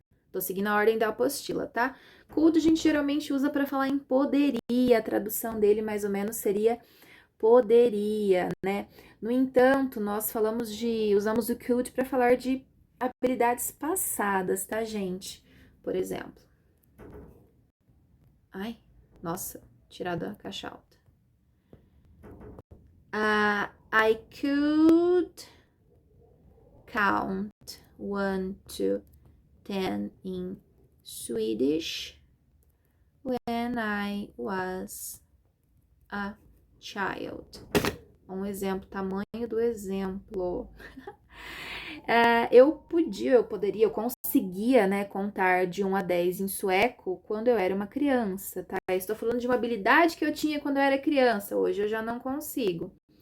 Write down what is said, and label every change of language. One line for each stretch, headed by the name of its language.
Portuguese: Tô seguindo a ordem da apostila, tá? Could a gente geralmente usa para falar em poderia. A tradução dele mais ou menos seria poderia, né? No entanto, nós usamos o could para falar de habilidades passadas, tá, gente? Por exemplo. Ai, nossa, tirar da caixa alta.
English: I could count 1 to 10 in Swedish when I was a child.
Portuguese: Um exemplo, tamanho do exemplo. Eu conseguia, né, contar de 1 a 10 em sueco quando eu era uma criança, tá? Estou falando de uma habilidade que eu tinha quando eu era criança, hoje eu já não consigo.